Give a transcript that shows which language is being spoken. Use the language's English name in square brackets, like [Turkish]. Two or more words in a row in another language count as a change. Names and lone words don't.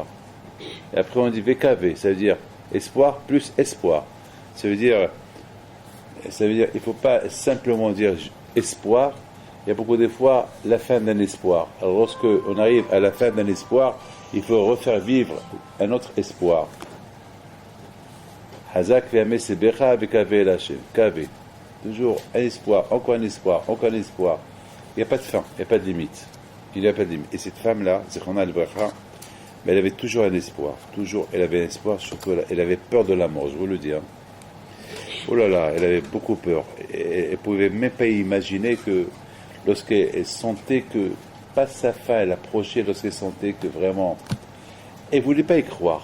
[French] Et après, on dit VKV, ça veut dire espoir plus espoir. Ça veut dire, il ne faut pas simplement dire espoir. Il y a beaucoup de fois la fin d'un espoir. Alors, lorsqu'on arrive à la fin d'un espoir, il faut refaire vivre un autre espoir. [Hebrew] חזק ויאמץ לבך וקוה אל השם. [French] Kaveh. Toujours un espoir, encore un espoir, encore un espoir. Il n'y a pas de fin, il n'y a pas de limite. Il n'y a pas de limite. Et cette femme-là, [Hebrew] זכרונה לברכה, [French] mais elle avait toujours un espoir. Toujours, elle avait un espoir, surtout elle avait peur de la mort, je vous le dis. Oh là là, elle avait beaucoup peur. Elle ne pouvait même pas imaginer que lorsqu'elle sentait que, pas sa fin, elle approchait, lorsqu'elle sentait que vraiment, elle ne voulait pas y croire.